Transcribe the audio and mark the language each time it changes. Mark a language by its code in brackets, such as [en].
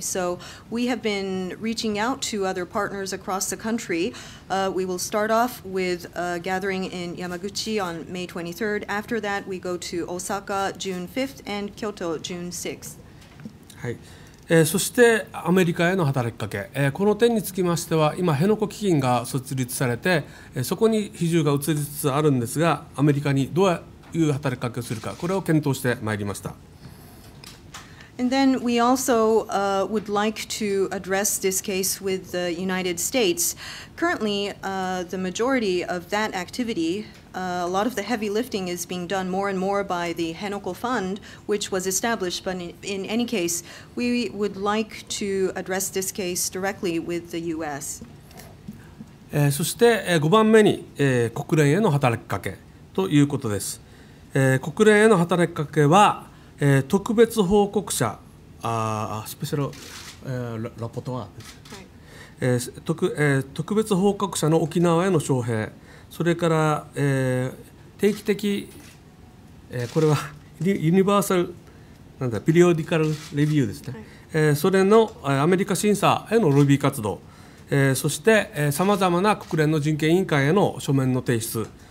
[en] So we have been reaching out to other partners across the country. We will start off with a gathering in Yamaguchi on May 23rd. After that, we go to Osaka June 5th and Kyoto June 6th. [ja] はい。そしてアメリカへの働きかけ、この点につきましては今辺野古基金が設立されて、そこに比重が移りつつあるんですが、アメリカにどういう働きかけをするか、これを検討してまいりました。 [en] And then we also would like to address this case with the United States. Currently, the majority of that activity, a lot of the heavy lifting is being done more and more by the Henoko Fund, which was established. But in any case, we would like to address this case directly with the U.S. [ja] そして5番目に国連への働きかけということです。国連への働きかけは特別報告者スペシャル、ラポトワー、特別報告者の沖縄への招聘、それから、定期的、これはユニバーサルピリオディカルレビューですね、それのアメリカ審査へのロビー活動、そしてさまざまな国連の人権委員会への書面の提出、